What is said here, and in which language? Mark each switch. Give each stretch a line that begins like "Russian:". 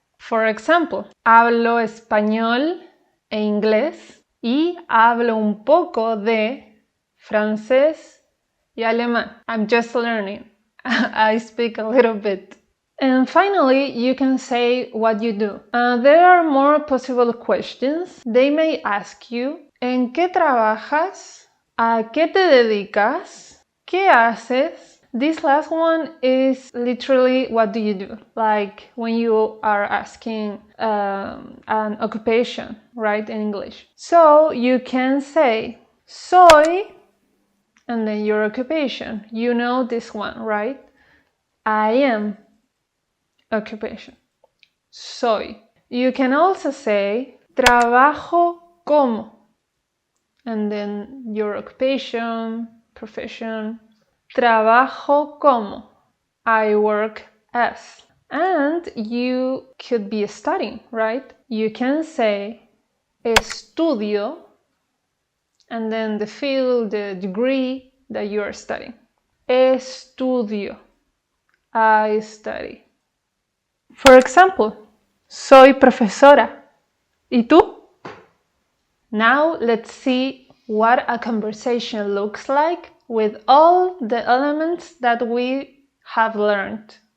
English: For example,
Spanish: hablo español e inglés y hablo un poco de francés y alemán.
English: I'm just learning. I speak a little bit. And finally, you can say what you do. There are more possible questions. They may ask you,
Spanish: ¿en qué trabajas? ¿A qué te dedicas? ¿Qué haces?
English: This last one is literally what do you do? Like when you are asking an occupation, right, in English. So you can say, soy, and then your occupation. You know this one, right? I am. Occupation. Soy. You can also say
Spanish: trabajo como,
English: and then your occupation, profession.
Spanish: Trabajo como.
English: I work as. And you could be studying, right? You can say estudio, and then the field, the degree that you are studying. Estudio. I study. For example,
Spanish: soy profesora. ¿Y tú?
English: Now let's see what a conversation looks like with all the elements that we have learned.